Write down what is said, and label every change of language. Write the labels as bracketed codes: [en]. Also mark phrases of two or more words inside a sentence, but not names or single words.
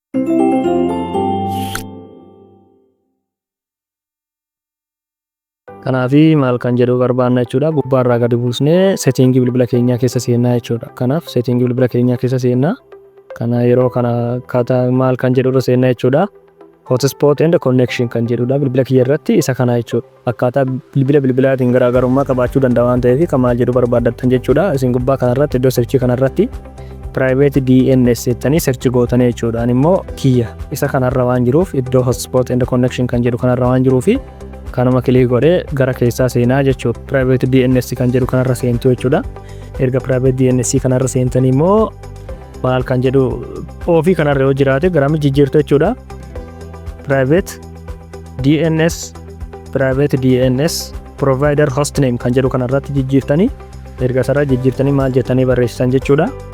[om] Kanaaf maal kan jedhu barbaanna jechuudha. Gubbaarraa gadi buusnee settingii bilbila keenyaa keessa seennaa jechuudha. Kanaaf settingii bilbila keenyaa keessa seennaa. Kana yeroo kana akkaataa maal kan jedhu irra seennaa jechuudha. [en] Hotspot and connection [om] kan jedhudha bilbila kiyya irratti isa kana jechuudha. Akkaataa bilbilaatiin garaagarummaa qabaachuu danda'a waan ta'eef kan maal jedhu barbaaddattan jechuudha. Isin gubbaa kanarratti iddoo searchii kanarratti [en] private DNS [om] jettanii search gootanii jechuudha. Ani immoo kiyya isa kanarra waan jiruuf iddoo [en] hotspot and connection [om] kan jedhu kanarra waan jiruufi kanuma kilik godhee gara keessaa seenaa jechuudha. [en] Private DNS [om] kan jedhu kanarra seentu jechuudha. Erga [en] private DNS [om] kanarra seentanii immoo maal kan jedhu ofii kanarra yoo jiraate garami jijjiirtu jechuudha. [en] Private DNS provider hostname [om] kan jedhu kanarratti jijjiirtanii erga sarara jijjiirtanii maal jettanii barreessitan jechuudha.